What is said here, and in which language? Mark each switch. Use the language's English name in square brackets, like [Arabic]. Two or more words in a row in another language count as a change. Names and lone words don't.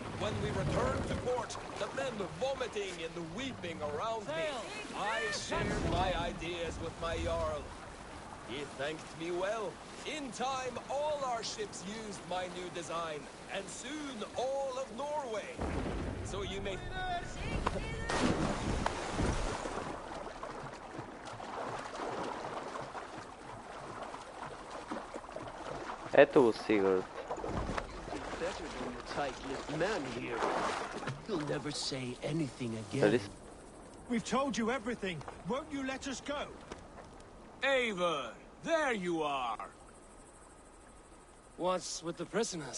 [English] When we returned to port, the men vomiting and weeping around me, I shared my ideas with my Jarl. He thanked me well. In time, all our ships used my new design, and soon all of Norway. So you may... [Bulgarian] Ето го Сигурд. [English] Better than the tight-lipped man here. He'll never say anything again. We've told you everything. Won't you let us go? Eivor, there you are. What's with the prisoners?